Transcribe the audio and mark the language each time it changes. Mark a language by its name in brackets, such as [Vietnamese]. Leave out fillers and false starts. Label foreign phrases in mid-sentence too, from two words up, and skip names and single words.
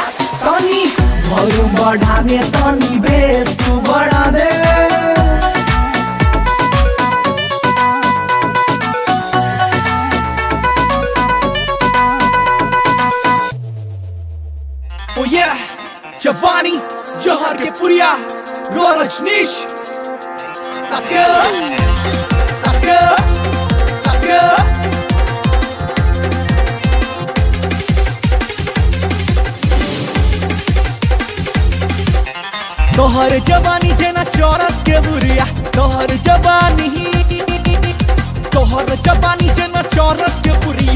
[Maithili] तनी वॉल्यूम बढ़ाने तनी बेस तू बढ़ा दे। [English] Oh yeah, Giovanni, Johar के पुरिया, रजनीश। Let's go, let's go, let's go। [Maithili] तोहर जवानी जेना चौरस के बुरिया, तोहर जवानी जेना चौरस के बुरिया।